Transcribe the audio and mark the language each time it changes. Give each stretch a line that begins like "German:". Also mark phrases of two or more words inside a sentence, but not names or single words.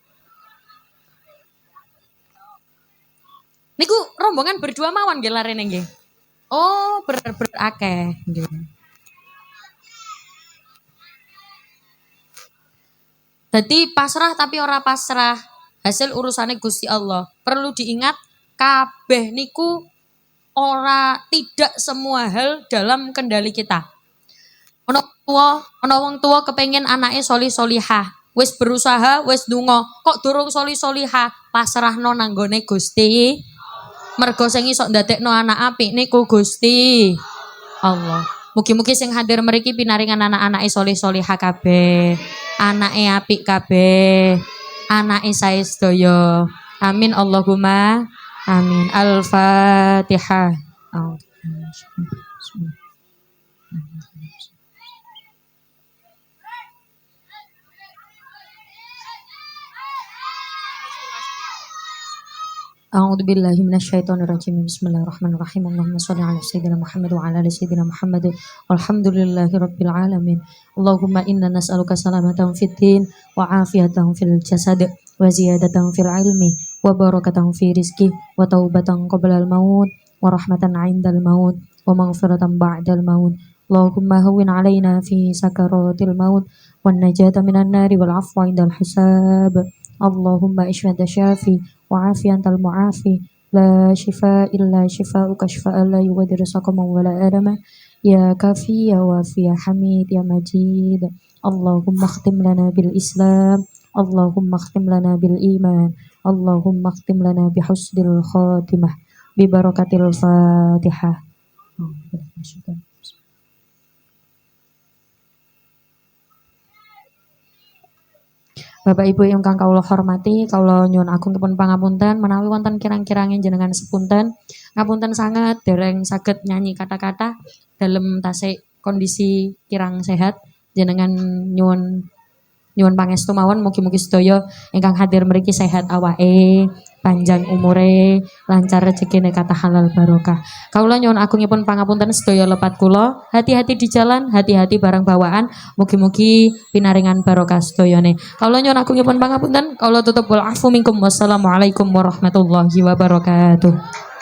Javanese: Niku rombongan berdua mawon nggih larene nggih. Oh, berakeh nggih. Dadi pasrah tapi ora pasrah. Hasil urusane Gusti Allah.
Indonesian: Perlu diingat
Javanese: kabeh niku
Indonesian: tidak semua hal dalam kendali kita.
Javanese: Ono wong tua kepengen anake solihah. Wis berusaha, wis ndonga, kok durung solihah, pasrahno nang gone Gusti. Mergo sing iso ndadekno anak apik niku Gusti Allah. Mugi-mugi sing hadir mriki pinaringan anak-anake solihah kabeh. Anake apik kabeh. Anake sae sedaya.
Arabic: آمين اللهم آمين. الفاتحة. أعوذ بالله من الشيطان الرجيم. بسم الله الرحمن الرحيم. اللهم صل على سيدنا محمد وعلى آل سيدنا محمد. والحمد لله رب العالمين. اللهم إنا نسألك سلامة في الدين وعافية في الجسد وزيادة في العلم وبركة في الرزق وتوبة قبل الموت ورحمة عند الموت ومغفرة بعد الموت. اللهم هون علينا في سكرات الموت والنجاة من النار والعفو عند الحساب. اللهم اشف أنت الشافي وعافية أنت المعافي لا شفاء إلا شفاءك شفاء لا يغادر سقما ولا ألما يا كافي يا وافي يا حميد يا مجيد. اللهم اختم لنا بالإسلام اللهم اختم لنا بالإيمان اللهم اختم لنا بحسن الخاتمة ببركة الفاتحة.
Javanese: Bapak Ibu ingkang kawula hormati, kawula nyuwun agung kepun pangapunten menawi wonten kirang-kirangin jenengan sepunten, ngapunten sanget dereng saged nyanyi kata-kata dalem tasih kondisi kirang sehat, jenengan nyuwun pangestu mawon mugi-mugi sedaya ingkang hadir mriki sehat awake, panjang umure, lancar rezekine kata halal barokah. Kawula nyuwun agungipun pangapunten sedaya lepat kula,
Indonesian: hati-hati di jalan, hati-hati barang bawaan,
Javanese: mugi-mugi pinaringan barokah sedayane. Kawula nyuwun agungipun pangapunten, kawula tutup
Arabic: والعفو منكم. والسلام عليكم ورحمة الله وبركاته.